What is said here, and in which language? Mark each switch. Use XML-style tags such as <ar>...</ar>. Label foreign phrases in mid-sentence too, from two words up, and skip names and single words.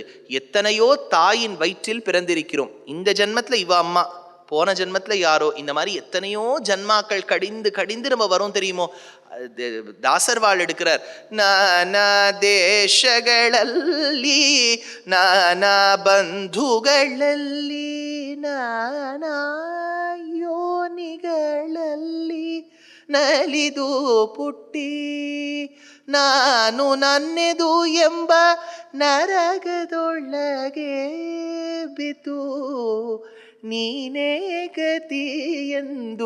<ta>எத்தனையோ தாயின் வயிற்றில் பிறந்திருக்கிறோம். இந்த ஜென்மத்தில் இவ அம்மா, போன ஜென்மத்தில் யாரோ, இந்த மாதிரி எத்தனையோ ஜன்மாக்கள் கடிந்து கடிந்து நம்ம வரோம் தெரியுமோ. தாசர்வாள் எடுக்கிறார்.</ta> <kn>ನಾನಾ ದೇಶಗಳಲ್ಲಿ, ನಾನಾ ಬಂಧುಗಳಲ್ಲಿ, ನಾನಾ ಯೋನಿಗಳಲ್ಲಿ ನಲಿದು ಪುಟ್ಟಿ ನಾನು ನನ್ನೆದು ಎಂಬ ನರಗದೊಳಗೆ ಬಿದ್ದು ನೀನೇ ಗತಿ ಎಂದು</kn>